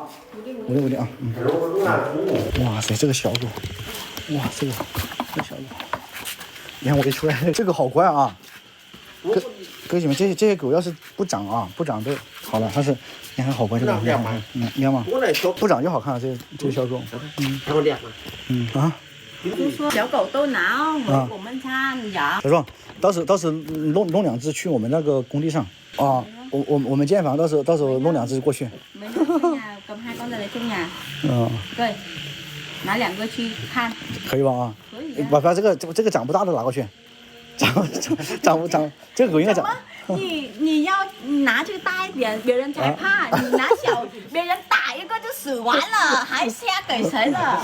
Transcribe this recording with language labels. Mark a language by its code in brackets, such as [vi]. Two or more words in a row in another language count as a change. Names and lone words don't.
[zh] 我的啊，哇塞，这个小狗，哇，这个小狗，你看我一出来，这个好乖啊，哥姐们，这些狗要是不长都好了，它是，你看好乖这个，你看嘛，不长就好看了，这个小狗，就说小狗都拿我们家养。小叔，到时弄2只去我们那个工地上啊。我们建房到时候弄2只过去。 [vi] Mình ở nhà cầm 2 con này trong nhà. Rồi, [zh] 拿2个去看。可以吧啊？可以。把这个长不大的拿过去，长，这个狗应该长。你要拿这个大一点，别人才怕。你拿小，别人打一个就死完了，还瞎给谁了？